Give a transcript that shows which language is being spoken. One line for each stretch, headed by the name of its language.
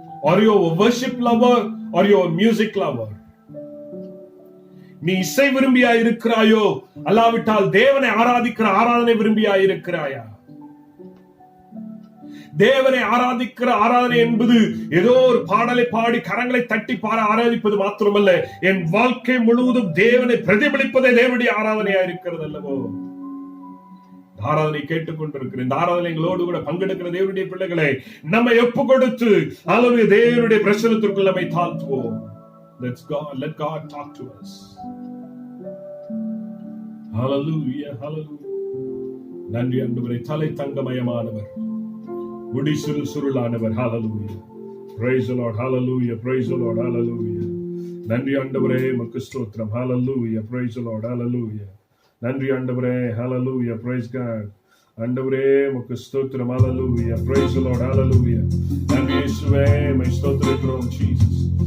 English: Are you a worship lover or you a music lover?
Tamil: நீ இசை விரும்பியா இருக்கிறாயோ, அல்லாவிட்டால் தேவனை ஆராதிக்கிற ஆராதனை விரும்பியா இருக்கிறாயா? தேவனை ஆராதிக்கிற ஆராதனை என்பது ஏதோ ஒரு பாடலை பாடி கரங்களை தட்டி ஆராதிப்பது மாத்திரமல்ல, என் வாழ்க்கை முழுவதும் தேவனை பிரதிபலிப்பதே தேவனுடைய ஆராதனையா இருக்கிறது அல்லவோ. ஆராதனை கேட்டுக்கொண்டிருக்கிற இந்த ஆராதனை எங்களோடு கூட பங்கெடுக்கிற தேவனுடைய பிள்ளைகளை நம்மை ஒப்பு கொடுத்து அல்லது தேவனுடைய பிரசன்னத்திற்குள் நம்மை தாழ்த்துவோம்.
English: Let God talk to us. Hallelujah, hallelujah.
Tamil: நன்றி ஆண்டவரே, தலை தங்கமயமானவர், முடி சுருளானவர்.
English: Hallelujah. Praise the Lord. Hallelujah. Praise the Lord. Hallelujah.
Tamil: நன்றி ஆண்டவரே, உமக்கு ஸ்தோத்திரம்.
English: Hallelujah. Praise the Lord. Hallelujah.
Tamil: நன்றி ஆண்டவரே.
English: Hallelujah. Praise God.
Tamil: ஆண்டவரே உமக்கு ஸ்தோத்திரம்.
English: Hallelujah. Praise the Lord. Hallelujah.
Tamil: நன்றி இயேசுவே, உம்மை ஸ்தோத்திரிக்கிறோம் ஜீசஸ்.